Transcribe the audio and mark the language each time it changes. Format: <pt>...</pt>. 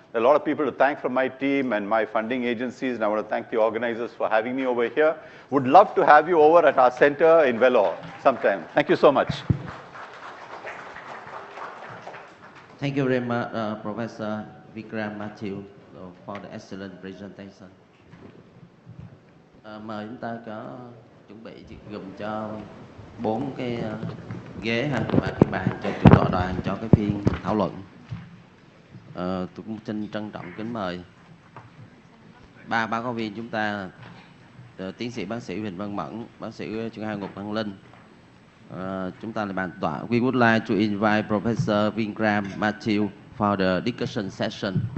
<en>There are a lot of people to thank from my team and my funding agencies, and I want to thank the organizers for having me over here. Would love to have you over at our center in Vellore sometime. Thank you so much. Thank you very much, Professor Vikram Mathews, for the excellent presentation.</en> <vi>Mời chúng ta có chuẩn bị gồm cho 4 cái ghế và cái bàn cho chủ tọa đoàn cho cái phiên thảo luận. Tôi cũng xin trân trọng kính mời ba báo cáo viên chúng ta, tiến sĩ bác sĩ Huỳnh Văn Mẫn, bác sĩ chuyên khoa Ngục Văn Linh. Chúng ta là bàn tọa.</vi> <en>We would like to invite Professor Vikram Mathews for the discussion session.</en>